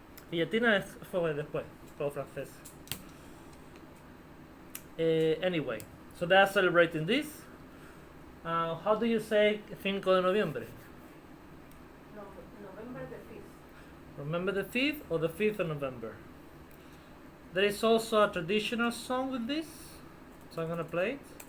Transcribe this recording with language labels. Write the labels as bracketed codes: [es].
[es] Guillotina fue después, fue francés. [en] Anyway, so they are celebrating this. How do you say [es] 5 de noviembre? [en] November the 5th. Remember the 5th or the 5th of November? There is also a traditional song with this, so I'm gonna play it.